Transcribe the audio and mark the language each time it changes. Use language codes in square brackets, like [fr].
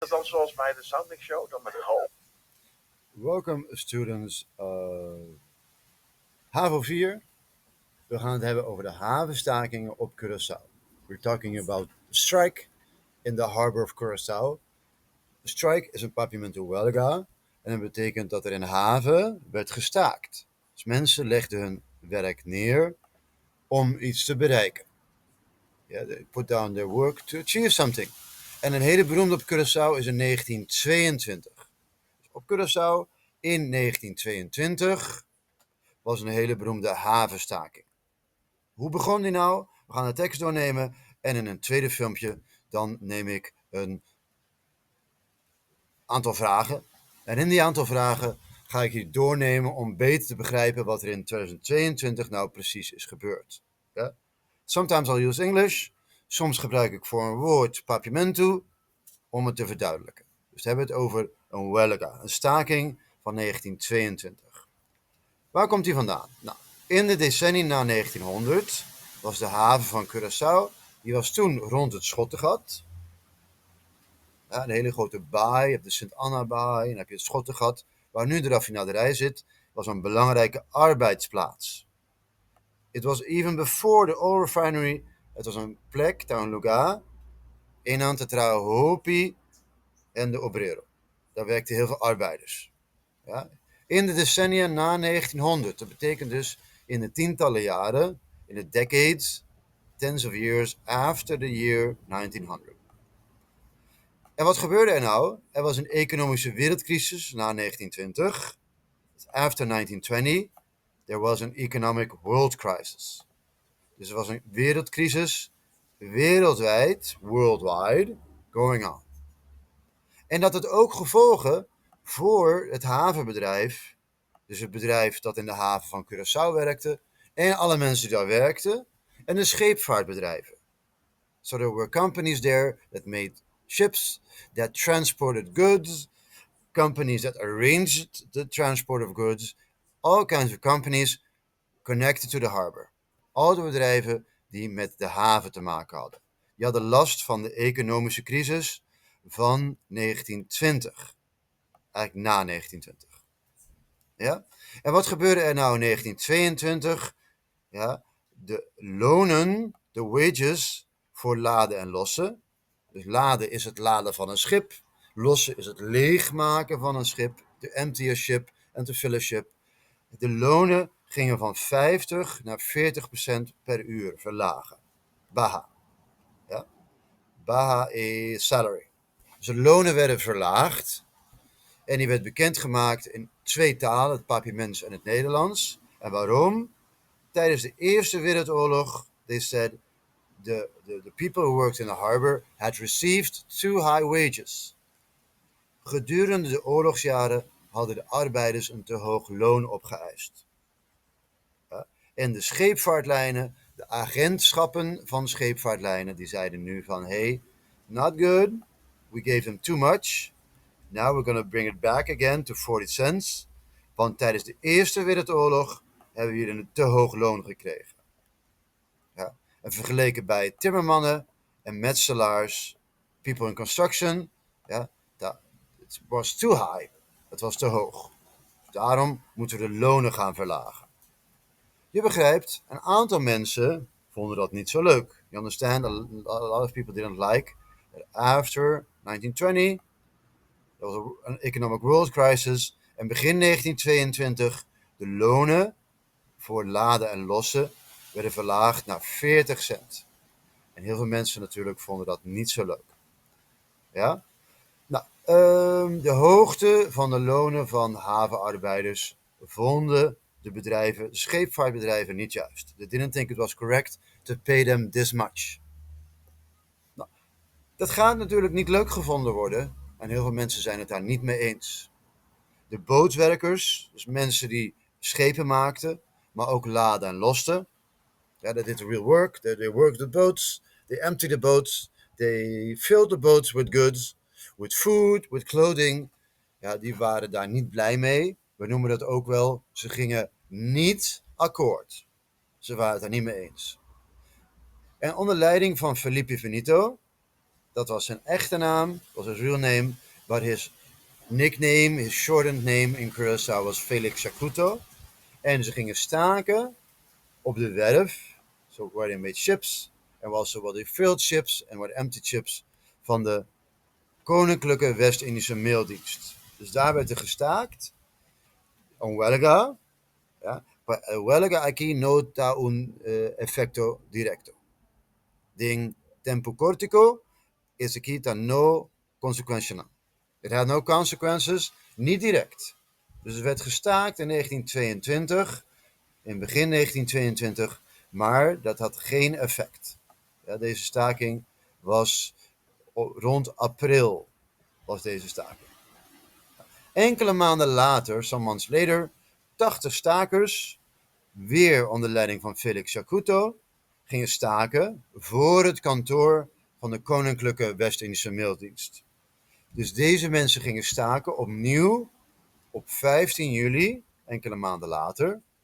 [nl] Het dan zoals bij de Soundmix Show, dan met een hoop. [en] Welcome students HAVO 4. [nl] We gaan het hebben over de havenstakingen op Curaçao. [en] We're talking about the strike in the harbor of Curaçao. The strike is [nl] een papiamento huelga en dat betekent dat er in de haven werd gestaakt. Dus mensen legden hun werk neer om iets te bereiken. [en] Yeah, they put down their work to achieve something. [nl] En een hele beroemde op Curaçao is in 1922. Op Curaçao in 1922 was een hele beroemde havenstaking. Hoe begon die nou? We gaan de tekst doornemen en in een tweede filmpje dan neem ik een aantal vragen. En in die aantal vragen ga ik je doornemen om beter te begrijpen wat er in 2022 nou precies is gebeurd. Ja? [en] Sometimes I'll use English. [nl] Soms gebruik ik voor een woord papiamento om het te verduidelijken. Dus we hebben het over een huelga, een staking van 1922. Waar komt die vandaan? Nou, in de decennia na 1900 was de haven van Curaçao, die was toen rond het Schottengat. Ja, een hele grote baai, je hebt de Sint-Anna-baai en dan heb je het Schottengat. Waar nu de raffinaderij zit, was een belangrijke arbeidsplaats. [en] It was even before the oil refinery. [nl] Het was een plek, een [pap] lugar, in te trabalhar hopi en de obrero. [nl] Daar werkten heel veel arbeiders. Ja? In de decennia na 1900, dat betekent dus in de tientallen jaren, in de decades, [en] tens of years after the year 1900. [nl] En wat gebeurde er nou? Er was een economische wereldcrisis na 1920. [en] After 1920, there was an economic world crisis. [nl] Dus er was een wereldcrisis, wereldwijd, [en] worldwide, going on. [nl] En dat had ook gevolgen voor het havenbedrijf, dus het bedrijf dat in de haven van Curaçao werkte, en alle mensen die daar werkten, en de scheepvaartbedrijven. [en] So there were companies there that made ships, that transported goods, companies that arranged the transport of goods, all kinds of companies connected to the harbor. [nl] Al de bedrijven die met de haven te maken hadden. Die hadden last van de economische crisis van 1920. Eigenlijk na 1920. Ja? En wat gebeurde er nou in 1922? Ja? De lonen, de wages voor laden en lossen. Dus laden is het laden van een schip. Lossen is het leegmaken van een schip. [en] To empty a ship and to fill a ship. [nl] De lonen gingen van 50 naar 40% per uur verlagen. [en] Baha. Ja? Baha is salary. [nl] Dus de lonen werden verlaagd. En die werd bekendgemaakt in twee talen, het Papiaments en het Nederlands. En waarom? Tijdens de Eerste Wereldoorlog, [en] they said, the people who worked in the harbor had received too high wages. [nl] Gedurende de oorlogsjaren hadden de arbeiders een te hoog loon opgeëist. Ja? En de scheepvaartlijnen, de agentschappen van scheepvaartlijnen, die zeiden nu van, [en] hey, not good, we gave them too much. Now we're going to bring it back again to 40 cents. [nl] Want tijdens de Eerste Wereldoorlog hebben we hier een te hoog loon gekregen. Ja. En vergeleken bij timmermannen en metselaars, [en] people in construction, [nl] ja, [en] it was too high. [nl] Het was te hoog. Daarom moeten we de lonen gaan verlagen. Je begrijpt, een aantal mensen vonden dat niet zo leuk. [en] You understand? A lot of people didn't like that after 1920... [nl] Er was een [en] economic world crisis. [nl] En begin 1922 de lonen voor laden en lossen werden verlaagd naar 40 cent. En heel veel mensen natuurlijk vonden dat niet zo leuk. Ja? Nou, de hoogte van de lonen van havenarbeiders vonden de bedrijven, de scheepvaartbedrijven niet juist. [en] They didn't think it was correct to pay them this much. [nl] Nou, dat gaat natuurlijk niet leuk gevonden worden. En heel veel mensen zijn het daar niet mee eens. De bootwerkers, dus mensen die schepen maakten, maar ook laden en losten. [en] Ja, they did the real work. They worked the boats. They emptied the boats. They filled the boats with goods, with food, with clothing. [nl] Ja, die waren daar niet blij mee. We noemen dat ook wel, ze gingen niet akkoord. Ze waren het daar niet mee eens. En onder leiding van Felipe Benito, Dat was zijn echte naam, [en] was his real name, but his nickname, his shortened name in Curaçao was Felix Shakuto. [nl] En ze gingen staken op de werf. [en] So where they made ships. And also what they filled ships and what empty ships van de Koninklijke West-Indische Maildienst. [nl] Dus daar werd er gestaakt. Een huelga. [pap] Ja, huelga aquí no da un efecto directo. Ding tempo cortico is aquí ta no consequential. [en] It had no consequences, [nl] niet direct. Dus er werd gestaakt in 1922, in begin 1922, maar dat had geen effect. Ja, deze staking was rond april, was deze staking. Enkele maanden later, [en] some months later, [nl] 80 stakers, weer onder leiding van Felix Shakuto, gingen staken voor het kantoor van de Koninklijke West-Indische Maildienst. Dus deze mensen gingen staken opnieuw op 15 juli, enkele maanden later.